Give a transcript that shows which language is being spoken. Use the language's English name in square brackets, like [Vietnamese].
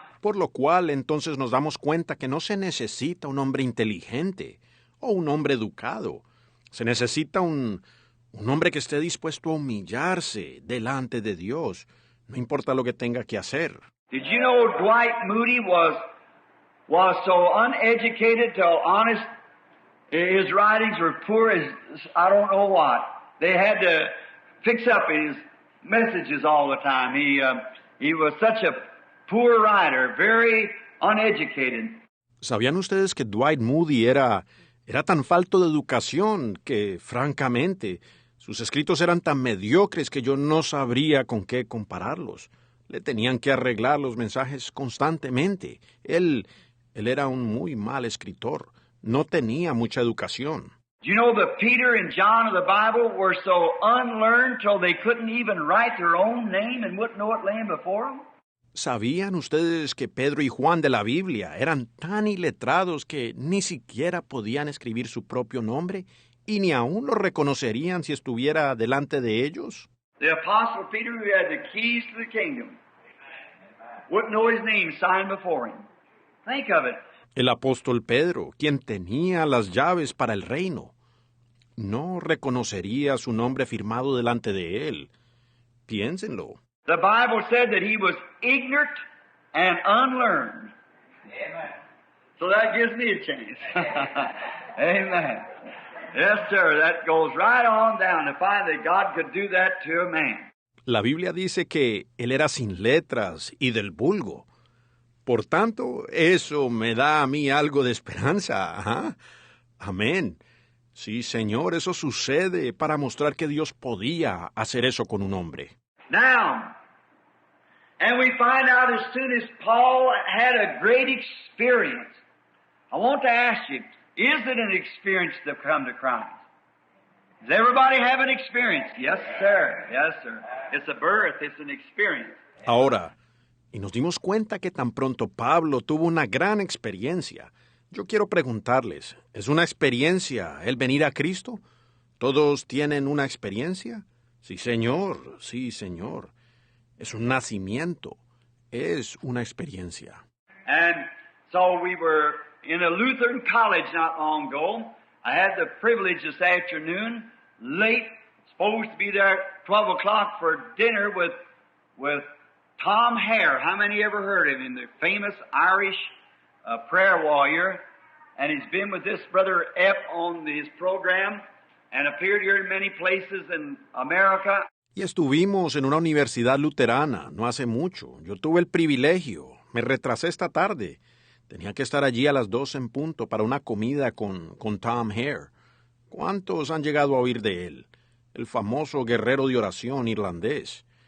[Spanish] Por lo cual entonces nos damos cuenta que no se necesita un hombre inteligente o un hombre educado. Se necesita un hombre que esté dispuesto a humillarse delante de Dios, no importa lo que tenga que hacer. [English] Did you know Dwight Moody was so uneducated till honest? His writings were poor as I don't know what. They had to fix up his messages all the time. He was such a poor writer, very uneducated. [Spanish] ¿Sabían ustedes que Dwight Moody era tan falto de educación que, francamente, sus escritos eran tan mediocres que yo no sabría con qué compararlos? Le tenían que arreglar los mensajes constantemente. Él era un muy mal escritor. No tenía mucha educación. [English] Do you know that Peter and John of the Bible were so unlearned till they couldn't even write their own name and wouldn't know it laying before them? [Spanish] ¿Sabían ustedes que Pedro y Juan de la Biblia eran tan iletrados que ni siquiera podían escribir su propio nombre y ni aún lo reconocerían si estuviera delante de ellos? [English] The Apostle Peter, who had the keys to the kingdom, wouldn't know his name signed before him. Think of it. [Spanish] El apóstol Pedro, quien tenía las llaves para el reino, no reconocería su nombre firmado delante de él. Piénsenlo. [English] The Bible said that he was ignorant and unlearned. Amen. So that gives me a chance. Amen. Yes, sir. That goes right on down to find that God could do that to a man. [Spanish] La Biblia dice que él era sin letras y del vulgo. Por tanto, eso me da a mí algo de esperanza. Ajá. Amén. Sí, Señor, eso sucede para mostrar que Dios podía hacer eso con un hombre. [English] Now, and we find out as soon as Paul had a great experience. I want to ask you, is it an experience to come to Christ? Does everybody have an experience? Yes, sir. Yes, sir. It's a birth. It's an experience. [Spanish] Ahora, y nos dimos cuenta que tan pronto Pablo tuvo una gran experiencia. Yo quiero preguntarles, ¿es una experiencia el venir a Cristo? ¿Todos tienen una experiencia? Sí, Señor, sí, Señor. Es un nacimiento, es una experiencia. [English] And so we were in a Lutheran college not long ago. I had the privilege this afternoon, late, supposed to be there at 12 o'clock for dinner with Tom Hare. How many ever heard of him? The famous Irish prayer warrior. And he's been with this brother Epp on his program and appeared here in many places in America. [Spanish] Y estuvimos en una universidad luterana no hace mucho. Yo tuve el privilegio. Me retrasé esta tarde. Tenía que estar allí a las 2 en punto para una comida con Tom Hare. ¿Cuántos han llegado a oír de él? El famoso guerrero de oración irlandés.